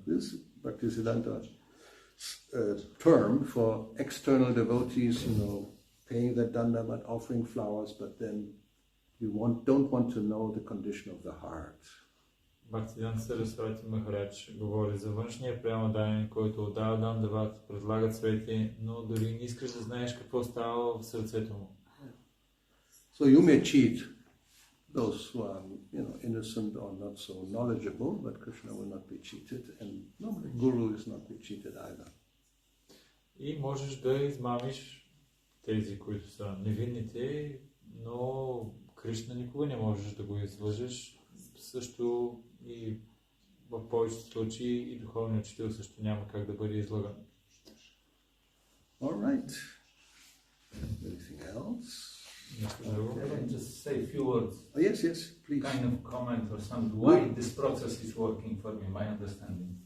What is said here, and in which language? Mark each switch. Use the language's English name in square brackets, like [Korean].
[English] This Bhaktisiddhanta term for external devotees, paying the dandavat, offering flowers, but then you don't want to know the condition of the heart. [Bulgarian] Бхактисиданта Сарасвати Махарадж говори за външния преамаданин, който отдава дандават, предлага цвети, но дори не искаш да знаеш какво става в сърцето му. [English] So you may cheat those who are, innocent or not so knowledgeable, but Krishna will not be cheated, and no, the Guru is not be cheated either. [Bulgarian] И можеш да измамиш тези, които са невинните, но Кришна никога не можеш да го излъжеш. Също и в повечето случаи и духовният учител също няма как да бъде излъган. [English] All right. Anything else? Can I just say a few words? Oh, yes, please. Kind of comment or something. Why this process is working for me, my understanding.